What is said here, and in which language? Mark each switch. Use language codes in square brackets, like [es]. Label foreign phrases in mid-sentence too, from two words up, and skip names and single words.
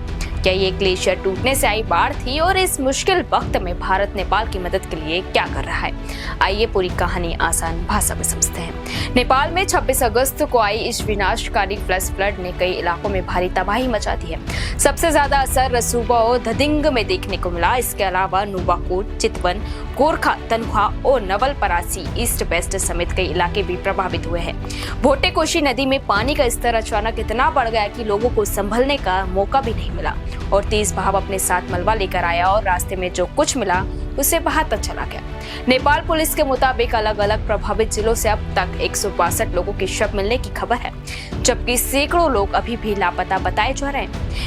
[hi] क्या ये ग्लेशियर टूटने से आई बाढ़ थी और इस मुश्किल वक्त में भारत नेपाल की मदद के लिए क्या कर रहा है? आइए पूरी कहानी आसान भाषा में समझते हैं। नेपाल में 26 अगस्त को आई इस विनाशकारी फ्लैश फ्लड ने कई इलाकों में भारी तबाही मचा दी है। सबसे ज्यादा असर रसूबा और धदिंग में देखने को मिला। इसके अलावा नुवाकोट, चितवन, गोरखा, तनख्वा और नवलपरासी, ईस्ट वेस्ट समेत कई इलाके भी प्रभावित हुए हैं। भोटे कोशी नदी में पानी का स्तर अचानक इतना बढ़ गया कि लोगों को संभलने का मौका भी नहीं मिला और तेज बहाव अपने साथ मलबा लेकर आया और रास्ते में जो कुछ मिला उसे बहाता चला गया। नेपाल पुलिस के मुताबिक अलग अलग प्रभावित जिलों से अब तक 162 लोगों के शव मिलने की खबर है, जबकि सैकड़ों लोग अभी भी लापता बताए जा रहे हैं।